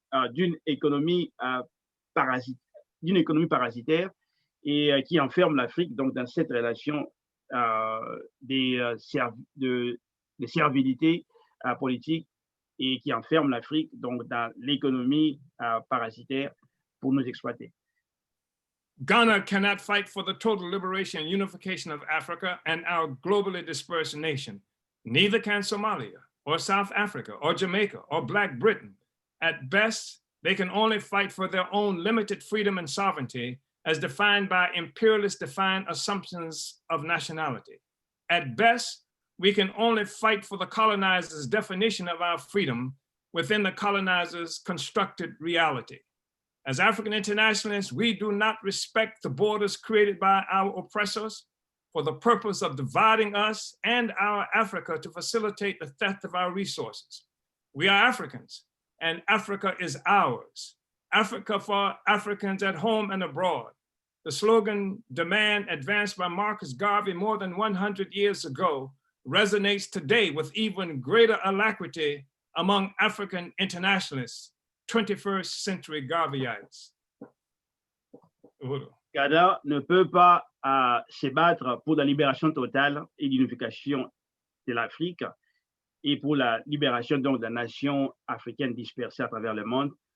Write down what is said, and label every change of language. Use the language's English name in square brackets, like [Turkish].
[French] d'une économie parasitaire et qui enferme l'Afrique donc dans cette relation de servilité politique et qui enferme l'Afrique donc dans l'économie parasitaire pour nous exploiter. [English] Ghana cannot fight for the total liberation and unification of Africa and our globally dispersed nation. Neither can Somalia or South Africa or Jamaica or Black Britain. At best, they can only fight for their own limited freedom and sovereignty as defined by imperialist defined assumptions of nationality. At best, we can only fight for the colonizers' definition of our freedom within the colonizers' constructed reality. As African internationalists, we do not respect the borders created by our oppressors for the purpose of dividing us and our Africa to facilitate the theft of our resources. We are Africans, and Africa is ours. Africa for Africans at home and abroad. The slogan, demand, advanced by Marcus Garvey more than 100 years ago, resonates today with even greater alacrity among African internationalists, 21st century Garveyites. [French] Ghana ne peut pas se battre pour la libération totale et l'unification de l'Afrique et pour la libération donc de la nation africaine dispersée à travers le monde.